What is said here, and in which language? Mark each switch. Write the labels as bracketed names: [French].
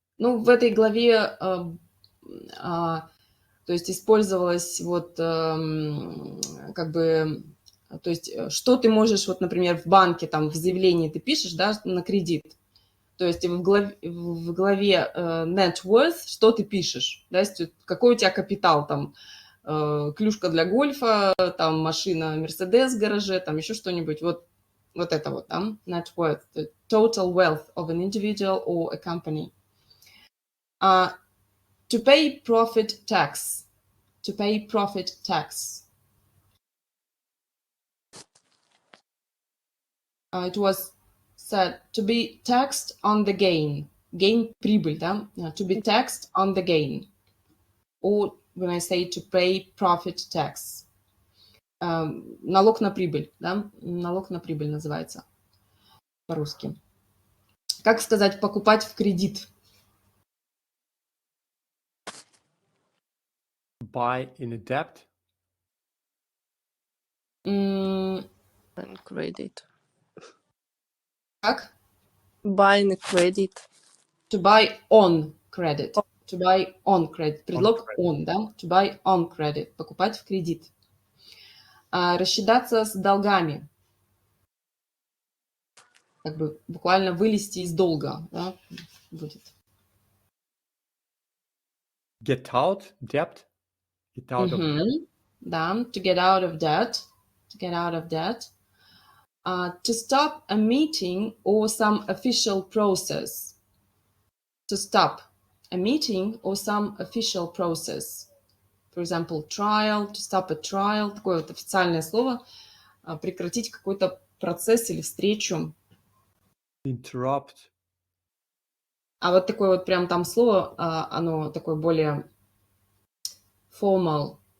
[Russian] Ну, в этой главе, то есть использовалось вот как бы, то есть что ты можешь, вот, например, в банке, там, в заявлении ты пишешь, да, на кредит. То есть в главе net worth, что ты пишешь, да, какой у тебя капитал, там, клюшка для гольфа, там, машина Мерседес в гараже, там, еще что-нибудь. Вот Вот это вот, да, [English] net worth, the total wealth of an individual or a company. To pay profit tax. To pay profit tax. It was said to be taxed on the gain. [Russian] Gain – прибыль, да? [English] To be taxed on the gain. Or when I say to pay profit tax. [Russian] Налог на прибыль, да? Налог на прибыль называется по-русски. Как сказать покупать в кредит? [English] Buy in a debt. And credit. [Russian] Как? [English] Buy in credit. To buy on credit. To buy on credit. [Russian] Предлог on, да? [English] To buy on credit. [Russian] Покупать в кредит. Рассчитаться с долгами. Как бы буквально вылезти из долга, да, будет. [English] Get out, debt. Get out of debt. [Russian] Да, [English] to get out of debt. To get out of debt. To stop a meeting or some official process. To stop a meeting or some official process. For example, trial, to stop a trial. [Russian] Такое вот официальное слово. Прекратить какой-то процесс или встречу. [English] Interrupt. [Russian] А вот такое вот прям там слово, оно такое более formal.